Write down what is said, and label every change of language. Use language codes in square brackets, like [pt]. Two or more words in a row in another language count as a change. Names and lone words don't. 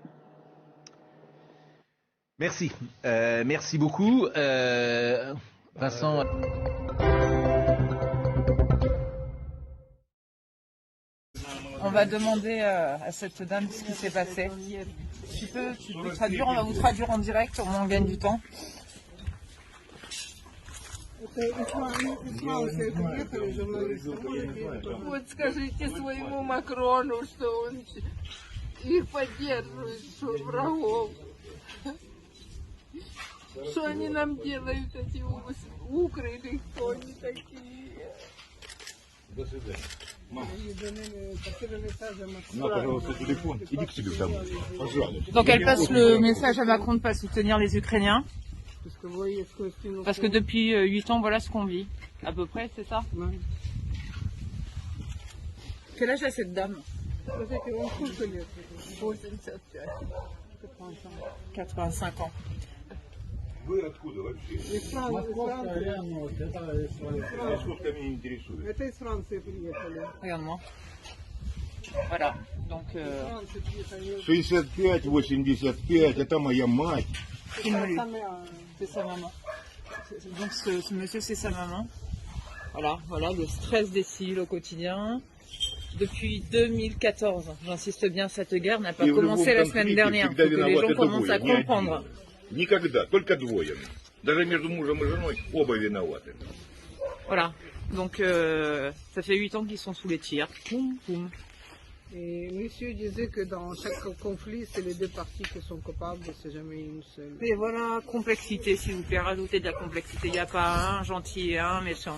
[fr] Merci. Merci beaucoup. Vincent. On va demander à cette dame ce qui s'est passé. Tu peux traduire, on va vous traduire en direct, au moins on gagne du temps. [ru] Вот скажите своему Макрону, что он их поддерживает, что врагов. Что они нам делают, эти укры, или кто они такие? До свидания. Мама. На, пожалуйста, телефон. Иди к себе домой. Пожалуйста. [fr] Donc elle passe le message à Macron de ne pas soutenir les Ukrainiens. Parce que depuis 8 ans, voilà ce qu'on vit. À peu près, c'est ça? Quel âge a cette dame? 85 ans. [ru] Вы откуда вообще? Московская меня интересует. Это из Франции приехали. [fr] Regarde-moi. Voilà. Donc. [ru] 65-85, это моя мать. [fr] C'est sa maman. Donc ce monsieur, c'est sa maman. Voilà, voilà le stress des civils au quotidien. Depuis 2014, j'insiste bien, cette guerre n'a pas commencé la semaine dernière. Faut que les gens commencent à comprendre. [ru] Никогда, только двое. Даже между мужем и женой оба виноваты. [fr] Voilà, donc ça fait 8 ans qu'ils sont sous les tirs. Poum, poum. Et monsieur disait que dans chaque conflit, c'est les deux parties qui sont coupables, c'est jamais une seule. Et voilà, complexité, s'il vous plaît, rajoutez de la complexité. Il n'y a pas un gentil et un méchant.